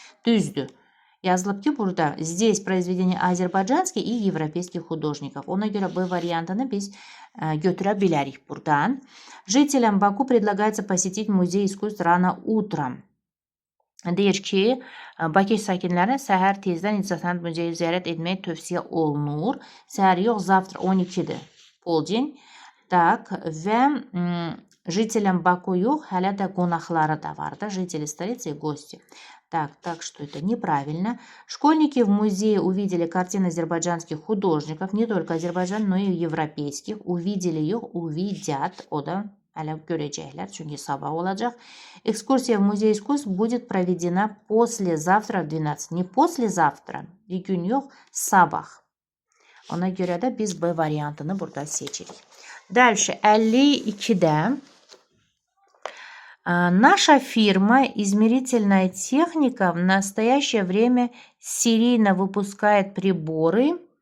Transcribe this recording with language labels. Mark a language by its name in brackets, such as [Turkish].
[Azerbaijani] Düzdür. Yazılıb ki, burada [Russian] здесь произведения азербайджанских и европейских художников. [Azerbaijani] Ona görə bu variantını biz götürə bilərik buradan. [Russian] Жителям Баку предлагается посетить музей искусств rano утром. [Azerbaijani] Deyir ki, Bakı sakinlərinə səhər tezdən İncəsənət Muzeyi ziyarət etməyə tövsiyə olunur. Səhər yox, завтра 12'dir. Polcin. Так, və [Russian] жителям Баку [Azerbaijani] yox, hələ də qonaqları da var da, [Russian] жители столицы и гости. Так что это неправильно. Школьники в музее увидели картины азербайджанских художников, не только азербайджан, но и европейских. Увидели их, увидят, [Azerbaijani] o da hələ görəcəklər, çünki sabah olacaq. [Russian] Экскурсия в музей искусств будет проведена послезавтра в 12. Не послезавтра, [Azerbaijani] bir gün yox, sabah. Ona görə də biz B variantını burada seçirik. [Russian] Дальше, 52'de. Наша фирма «Измерительная техника» в настоящее время серийно выпускает приборы.